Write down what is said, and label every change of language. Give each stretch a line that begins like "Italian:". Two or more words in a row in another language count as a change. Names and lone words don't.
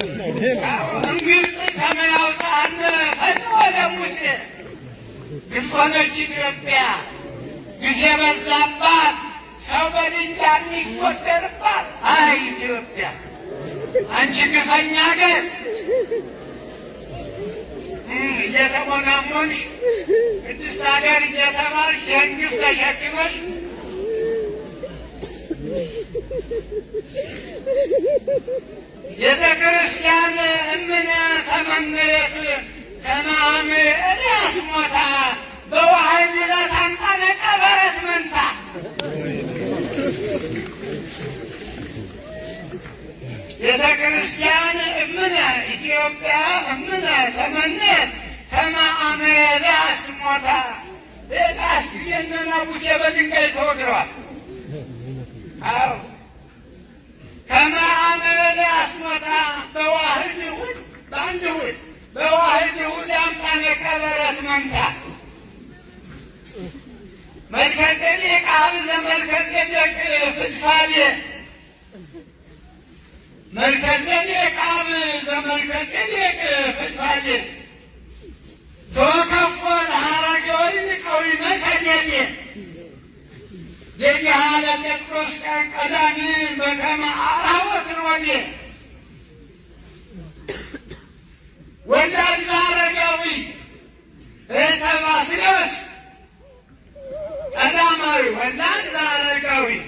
Geez: እምግብፅ ከመ ያውፅአነ ፈነወ ለሙሴ።
Amharic: ግብፅ ሆነች ኢትዮጵያ፣ ጊዜ በዛባት፣ ሰው በድንጋይ የሚቆጠርባት። አይ ኢትዮጵያ አንቺ ግፈኛ አገር እየተሞናሞንሽ ቅድስት ሀገር እየተባልሽ ይህን ግፍ ተሸክመሽ
Geez: ቤተ ክርስቲያን እምነ ተመንየት ከመ አመ ኤልያስ ሞታ በዋህድ ለታምጣነ ቀበረት መንታ። ቤተ ክርስቲያን እምነ ኢትዮጵያ እምነ ተመንየት ከመ አመ ኤልያስ ሞታ።
Amharic: ኤልያስ ጊዜ እነ ናቡቴ በድንጋይ ተወግረዋል። አዎ
Geez: ከመ አመ ኤልያስ ሞታ በዋህድ እሑድ
Amharic: በአንድ እሑድ
Geez: በዋህድ እሑድ አምጣነ ቀበረት መንታ። መልከ ጼዴቅ ሀብዘ መልከ ጼዴቅ ፍድፋዴ መልከ ጼዴቅ ሀብዘ መልከ ጼዴቅ ፍድፋዴ ተወከፎ ለሐረገ ወይን ቀዊመ ከዴዴ የጌሃ ለጴጥሮስ ቀዳሚ በከመ አርኀወት ሮዴ ወላድ ዘአረጋዊ እኅተ ባስልዮስ ቀዳማዊ ወላድ ዘአረጋዊ